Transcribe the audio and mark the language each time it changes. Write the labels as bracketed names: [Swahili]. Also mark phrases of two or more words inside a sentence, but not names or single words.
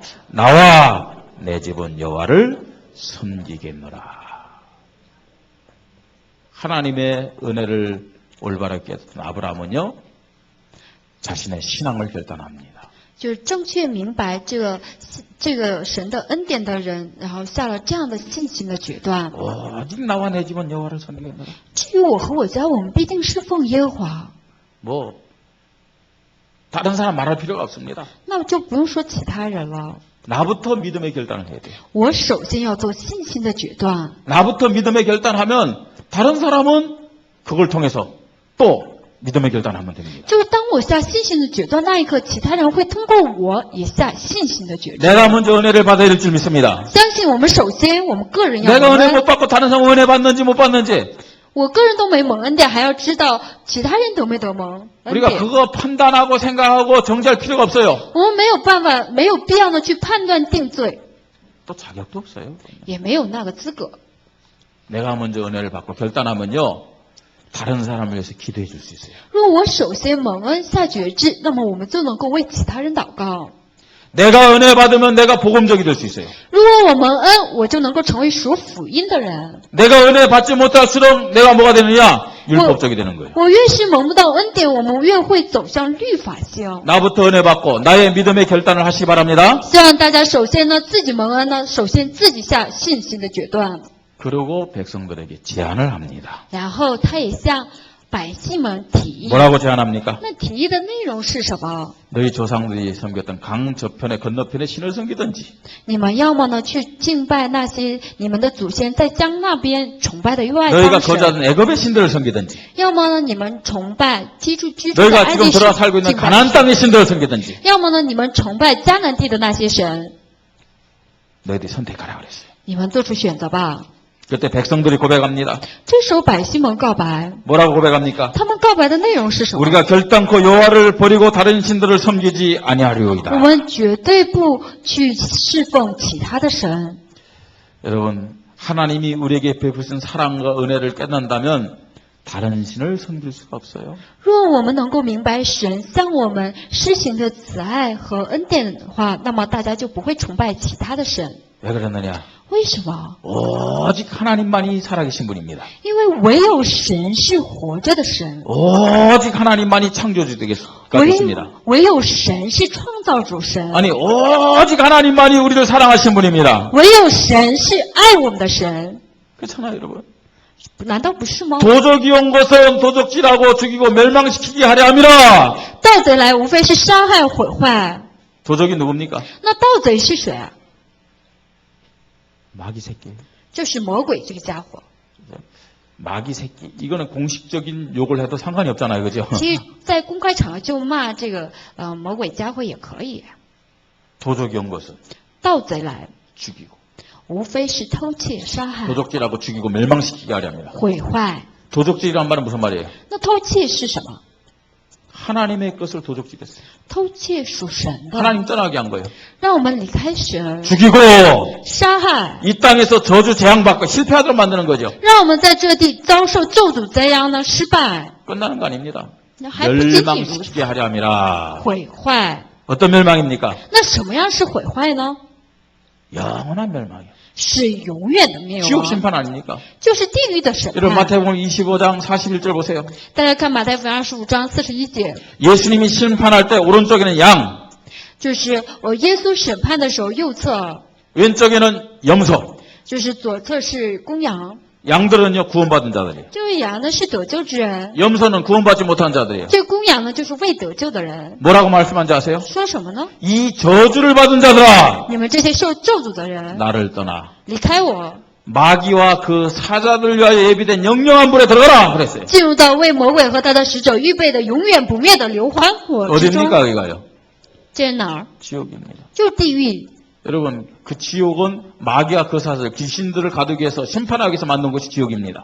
[Korean] 나와 내 집은 여호와를 섬기겠노라. 하나님의 은혜를 올바르게 깨닫던 아브라함은요, 자신의 신앙을 결단합니다. [Chinese] 就是正确明白这个神的恩典的人，然后下了这样的信心的决断。 [Korean] 오직 나와 내 집은 여호와를 섬기겠노라. [Chinese] 至于我和我家，我们必定侍奉耶和华。 [Korean] 뭐 다른 사람 말할 필요가 없습니다. [Chinese] 那就不用说其他人了， [Korean] 나부터 믿음의 결단을 해야 돼요. [Chinese] 我首先要做信心的决断。 [Korean] 나부터 믿음의 결단하면 다른 사람은 그걸 통해서 또 믿음의 결단하면 됩니다. [Chinese] 就是当我下信心的决断那一刻，其他人会通过我也下信心的决断。 [Korean] 내가 먼저 은혜를 받아야 될 줄 믿습니다. [Chinese] 相信我们首先我们个人要 [Korean] 내가 [Chinese] 蒙 [Korean] 은혜 [Chinese] 恩， [Korean] 못 받고 다른 사람 은혜 받는지 못 받는지 [Chinese] 我个人都没蒙恩典，还要知道其他人都没得蒙恩 [Korean] 우리가 [Chinese] 典。 [Korean] 그거 판단하고 생각하고 정지할 필요가 없어요. [Chinese] 我们没有办法，没有必要的去判断定罪， [Korean] 또 자격도 없어요. [Chinese] 也没有那个资格。 [Korean] 내가 먼저 은혜를 받고 결단하면요, 다른 사람을 위해서 기도해 줄 수 있어요. [Chinese] 如果我首先蒙恩下决志，那么我们就能够为其他人祷告。 [Korean] 내가 은혜 받으면 내가 복음적이 될 수 있어요. [Chinese] 如果我蒙恩，我就能够成为属福音的人。 [Korean] 내가 은혜 받지 못할수록 내가 뭐가 되느냐? 율법적이 되는 거예요. [Chinese] 我越是蒙不到恩典，我们越会走向律法性。 [Korean] 나부터 은혜 받고 나의 믿음의 결단을 하시기 바랍니다. [Chinese] 希望大家首先呢，自己蒙恩呢，首先自己下信心的决断， [Korean] 그리고 백성들에게 제안을 합니다. [Chinese] 然后他也向百姓们提议。 [Korean] 뭐라고 제안합니까? [Chinese] 那提议的内容是什么？ [Korean] 너희 조상들이 섬겼던 강 저편에 건너편에 신을 섬기든지 [Chinese] 你们要么呢去敬拜那些你们的祖先在江那边崇拜的外 [Korean] 너희가 [Chinese] 邦神， [Korean] 거주하던 애굽의 신들을 섬기든지 [Chinese] 要么呢你们崇拜居住在 [Korean] 너희가 [Chinese] 埃 [Korean] 지금 [Chinese] 及 [Korean] 들어와 [Chinese] 神 [Korean] 살고 있는 [Chinese] 敬拜 [Korean] 가나안 땅의 신들을 섬기든지 [Chinese] 要么呢你们崇拜迦南地的那些神， [Korean] 너희들이 선택하라 그랬어요. [Chinese] 你们做出选择吧。 [Korean] 그때 백성들이 고백합니다. [Chinese] 这时候百姓们告白， [Korean] 뭐라고 고백합니까? [Chinese] 他们告白的内容是什么？ [Korean] 우리가 결단코 여호와를 버리고 다른 신들을 섬기지 [Chinese] 我 [Korean] 아니하리오이다. [Chinese] 们绝对不去侍奉其他的神。 [Korean] 여러분, 하나님이 우리에게 베푸신 사랑과 은혜를 깨닫는다면 다른 신을 섬길 수가 없어요. [Chinese] 若我们能够明白神向我们施行的慈爱和恩典的话，那么大家就不会崇拜其他的神。 [Korean] 왜 그러느냐? [Chinese] 为什么？ [Korean] 오직 하나님만이 살아계신 분입니다. [Chinese] 因为唯有神是活着的神， [Korean] 오직 하나님만이 창조주가 [Chinese] 唯 [Korean] 됐습니다. [Chinese] 唯有神是创造主神， [Korean] 아니, 오직 하나님만이 우리를 사랑하신 분입니다. [Chinese] 唯有神是爱我们的神， [Korean] 그렇잖아요, 여러분. [Chinese] 难道不是吗？ [Korean] 도적이 온 것은 도적질하고 죽이고 멸망시키게 하려 함이라. [Chinese] 盗贼来无非是杀害毁坏， [Korean] 도적이 누굽니까? [Chinese] 那盗贼是谁啊？ [Korean] 마귀 새끼. [Chinese] 就是魔鬼这个家伙。 [Korean] 마귀 새끼. 이거는 공식적인 욕을 해도 상관이 없잖아요, 그죠? [Chinese] 其实，在公开场合就骂这个魔鬼家伙也可以。 [Korean] 도적이 온 것은 [Chinese] 盗贼来， [Korean] 죽이고 [Chinese] 无非是偷窃、杀害、 [Korean] 도적질하고 죽이고 멸망시키게 하려 합니다. [Chinese] 毁坏。 [Korean] 도적질이란 말은 무슨 말이에요? [Chinese] 那偷窃是什么？ [Korean] 하나님의 것을 도적질했어요. [Chinese] 偷窃属神的， [Korean] 하나님 떠나게 한 거예요. [Chinese] 让我们离开神， [Korean] 죽이고 [Chinese] 杀害， [Korean] 이 땅에서 저주 재앙받고 실패하도록 만드는 거죠. [Chinese] 让我们在这地遭受咒诅灾殃呢？失败， [Korean] 끝나는 거 아닙니다. [Chinese] 那还不仅仅如此， [Korean] 멸망시키게 하려 함이라. [Chinese] 毁坏。 [Korean] 어떤 멸망입니까? [Chinese] 那什么样是毁坏呢？ [Korean] 영원한 멸망이에요. [Chinese] 是永远的灭 [Korean] 지옥 [Chinese] 亡， [Korean] 심판 아닙니까? [Chinese] 就是地狱的审 [Korean] 여러분 [Chinese] 判。 [Korean] 마태복음 25장 41절 보세요. [Chinese] 大家看马太福音25章41节， [Korean] 예수님이 심판할 때 오른쪽에는 양, [Chinese] 就是耶稣审判的时候，右侧 [Korean] 왼쪽에는 염소. [Chinese] 就是左侧是公羊， [Korean] 양들은요 구원받은 자들이에요. [Chinese] 这位羊呢是得救之人， [Korean] 염소는 구원받지 못한 자들이에요. [Chinese] 这公羊呢就是未得救的人。 [Korean] 뭐라고 말씀한지 아세요? [Chinese] 说什么呢？ [Korean] 이 저주를 받은 자들아 [Chinese] 你们这些受咒诅的人， [Korean] 나를 떠나 [Chinese] 离开我， [Korean] 마귀와 그 사자들 위하여 예비된 영영한 불에 들어가라 그랬어요. [Chinese] 进入到为魔鬼和他的使者预备的永远不灭的硫磺火之中。 [Korean] 어딥니까 여기가요? [Chinese] 这是哪儿？ [Korean] 지옥입니다. [Chinese] 就是地狱。 [Korean] 여러분 그 지옥은 마귀와 그 사자들 귀신들을 가두기 위해서 심판하기 위해서 만든 것이 지옥입니다.